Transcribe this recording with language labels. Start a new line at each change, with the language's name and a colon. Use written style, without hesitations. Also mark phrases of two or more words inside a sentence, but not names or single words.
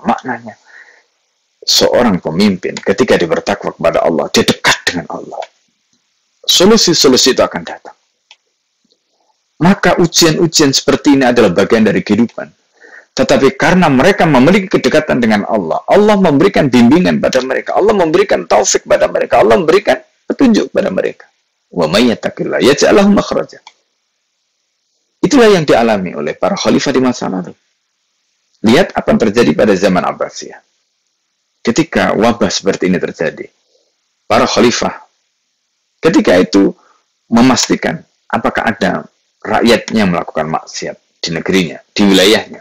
Indonesian: Maknanya seorang pemimpin ketika dia bertakwa kepada Allah, dia dekat dengan Allah, solusi-solusi itu akan datang. Maka ujian-ujian seperti ini adalah bagian dari kehidupan. Tetapi karena mereka memiliki kedekatan dengan Allah, Allah memberikan bimbingan pada mereka, Allah memberikan taufik pada mereka, Allah memberikan petunjuk pada mereka.
Arabic: ومن يتق الله يجعل له مخرجا.
Indonesian: Itulah yang dialami oleh para khalifah di masa lalu. Lihat apa yang terjadi pada zaman Abbasiyah. Ketika wabah seperti ini terjadi, para khalifah ketika itu memastikan apakah ada rakyatnya melakukan maksiat di negerinya, di wilayahnya.